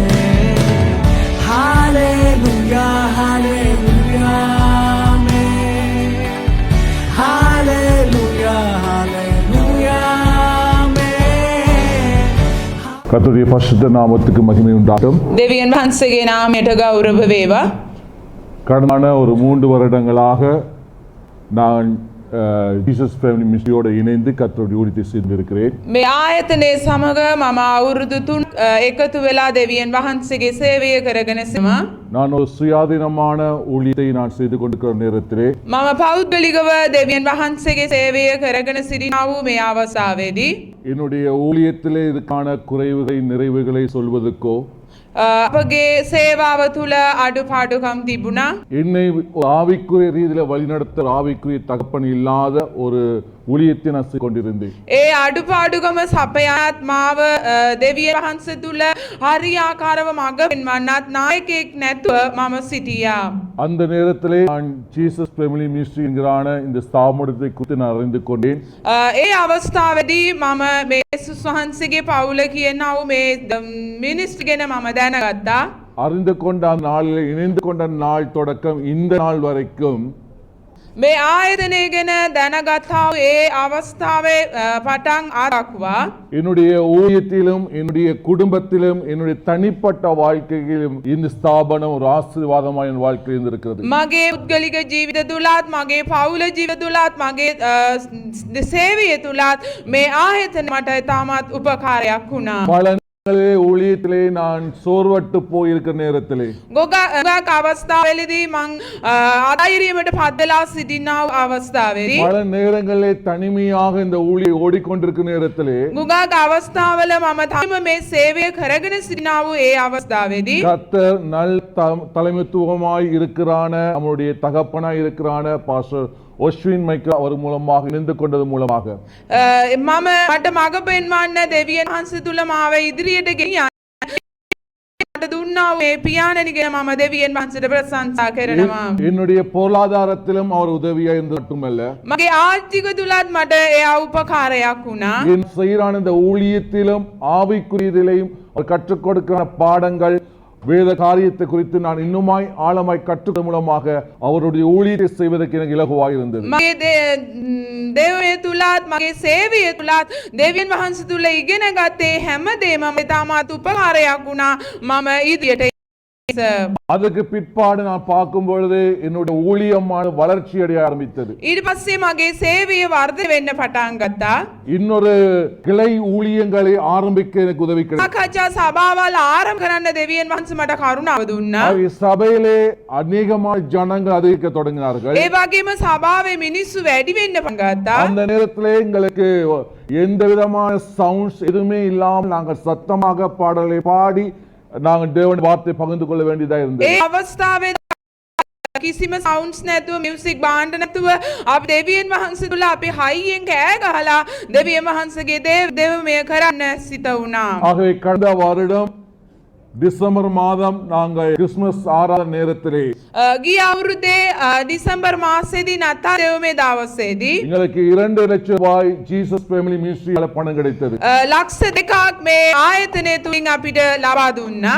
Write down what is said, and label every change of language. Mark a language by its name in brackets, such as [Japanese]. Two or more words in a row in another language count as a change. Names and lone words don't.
[Tamil] ஹalleluya ஹalleluya ஆமென். ஹalleluya ஹalleluya ஆமென். கர்த்தருடைய பரிசுத்த நாமத்துக்கு மகிமை உண்டாகும். [Sinhala] දෙවියන් වහන්සේගේ නාමයට ගෞරව වේවා. [Tamil] கடந்த ஒரு 3 வருடங்களாக நான் ஜீசஸ் ஃபேமிலி மினிஸ்ட்ரியோடு இணைந்து கர்த்தருடைய ஊழியத்தை செய்திருக்கிறேன். [Sinhala] මේ ආයතනයේ සමග මම අවුරුදු 3 එකතු වෙලා දෙවියන් වහන්සේගේ සේවය කරගෙන සිටීමා. [Tamil] நான் ஒரு சுயாதீனமான ஊழியத்தை நான் செய்து கொண்டிருக்கிற நேரத்திலே [Sinhala] මම පෞද්ගලිකව දෙවියන් වහන්සේගේ සේවය කරගෙන සිටිනා වූ මේ අවස්ථාවේදී [Tamil] என்னுடைய ஊழியத்திலே இதுக்கான குறைவுகளை நிறைவுகளை சொல்வதற்கோ [Sinhala] අපගේ සේවාව තුළ අඩුපාඩුකම් තිබුණා. [Tamil] என்னை ஆவிக்குரிய ரீதியில் வழிநடத்த ஆவிக்குரிய தகப்பன் இல்லாத ஒரு ஊழியத்தை நான் செய்து கொண்டிருந்தேன். [Sinhala] ඒ අඩුපාඩුකම සපයාත් මාව දෙවියන් වහන්සේ තුළ හරියාකාරව මඟ පෙන්වන්නත් නායකයෙක් නැතුව මම සිටියා. [Tamil] அந்த நேரத்திலே நான் ஜீசஸ் ஃபேமிலி மினிஸ்ட்ரி என்கிறான இந்த ஸ்தாபனத்தை குறித்து நான் அறிந்து கொண்டேன். [Sinhala] ඒ අවස්ථාවේදී මම මේ යේසුස් වහන්සේගේ පවුල කියනා වූ මේ මිනිස්ට්‍රි ගැන මම දැනගත්තා. [Tamil] அறிந்து கொண்ட அந்த நாளில் இணைந்து கொண்ட நாள் தொடக்கம் இந்த நாள் வரைக்கும் [Sinhala] මේ ආයතනය ගැන දැනගත්තා වූ ඒ අවස්ථාවේ පටන් ආරක්වා [Tamil] என்னுடைய ஊழியத்திலும் என்னுடைய குடும்பத்திலும் என்னுடைய தனிப்பட்ட வாழ்க்கையிலும் இந்த ஸ்தாபனம் ஒரு ஆசீர்வாதமாக என் வாழ்க்கையில் இருந்திருக்கிறது. [Sinhala] මගේ පුද්ගලික ජීවිත තුලත් මගේ පවුල ජීවිත තුලත් මගේ සේවය තුලත් මේ ආයතන මට තාමත් උපකාරයක් වුණා. [Tamil] பல நாட்களே ஊழியத்திலே நான் சோர்வட்டு போயிருக்கிற நேரத்திலே [Sinhala] ගොඩක් අවස්ථාවලදී මං ආධෛර්යයට පත් වෙලා සිටිනා වූ අවස්ථාවේදී [Tamil] பல நேரங்களிலே தனிமையாக இந்த ஊழியை ஓடிக்கொண்டிருக்கிற நேரத்திலே [Sinhala] ගොඩක් අවස්ථාවල මම තනියම මේ සේවය කරගෙන සිටිනා වූ ඒ අවස්ථාවේදී [Tamil] கர்த்தர் நல் தலைமைத்துவமாய் இருக்கிறான நம்முடைய தகப்பனாய் இருக்கிறான பாஸ்டர் ஒஸ்வின் மைக்கேல் அவர் மூலமாக இணைந்து கொண்டது மூலமாக [Sinhala] මම මට මඟ පෙන්වන්න දෙවියන් වහන්සේ තුල මාව ඉදිරියට ගෙනියන්න මට දුන්නා වූ මේ පියාණනිගෙන මම දෙවියන් වහන්සේට ප්‍රශංසා කරනවා. [Tamil] என்னுடைய பொருளாதாரத்திலும் அவர் உதவியா இருந்து மட்டுமல்ல [Sinhala] මගේ ආර්ථික තුලත් මට එයා උපකාරයක් වුණා. [Tamil] என் செய்யறான இந்த ஊழியத்திலும் ஆவிக்குரியதிலையும் அவர் கற்றுக் கொடுக்கிற பாடங்கள் வேத காரியத்தை குறித்து நான் இன்னுமாய் ஆழமாய் கற்றுக்கொள்வதன் மூலமாக அவருடைய ஊழியத்தை செய்வதற்கு எனக்கு இலகுவாக இருந்தது. [Sinhala] මගේ දේවය තුලත් මගේ සේවය තුලත් දෙවියන් වහන්සේ තුල ඉගෙන ගත්තේ හැමදේම මට තාමත් උපකාරයක් වුණා. මම ඉදිරියට [Tamil] அதுக்கு பிற்பாடு நான் பார்க்கும் பொழுது என்னுடைய ஊழியமான வளர்ச்சி அடைய ஆரம்பித்தது. [Sinhala] ඊට පස්සේ මගේ සේවය වර්ධනය වෙන්න පටන් ගත්තා. [Tamil] இன்னொரு கிளை ஊழியங்களை ஆரம்பிக்க எனக்கு உதவி கிடைத்தது. [Sinhala] සාකච්ඡා සභාවල් ආරම්භ කරන්න දෙවියන් වහන්සේ මට කරුණාව දුන්නා. [Tamil] சபையிலே அநேகமான ஜனங்கள் அதிகரிக்க தொடங்கினார்கள். [Sinhala] ඒ වගේම සභාවේ මිනිස්සු වැඩි වෙන්න පටන් ගත්තා. [Tamil] அந்த நேரத்திலே எங்களுக்கு எந்த விதமான சவுண்ட்ஸ் எதுவுமே இல்லாமல் நாங்கள் சத்தமாக பாடலை பாடி நாங்கள் தேவனுடைய வார்த்தை பகிர்ந்து கொள்ள வேண்டியதா இருந்தது. [Sinhala] ඒ අවස්ථාවේ කිසිම සවුන්ඩ්ස් නැතුව [English] music band [Sinhala] නැතුව අපි දෙවියන් වහන්සේ තුල අපි හයියෙන් කෑ ගහලා දෙවියන් වහන්සේගේ දේවමය කරන්න සිත වුණා. [Tamil] ஆகவே கடந்த வருடம் டிசம்பர் மாதம் நாங்கள் கிறிஸ்துமஸ் ஆராதனை நேரத்திலே [Sinhala] ගිය අවුරුද්දේ දෙසැම්බර් මාසයේදී නත්තල් දේවමය දවසේදී [Tamil] எங்களுக்கு 2 லட்சம் ரூபாய் ஜீசஸ் ஃபேமிலி மினிஸ்ட்ரியால பணம் கிடைத்தது. [Sinhala] ලක්ෂ 2ක් මේ ආයතනය තුලින් අපිට ලබා දුන්නා.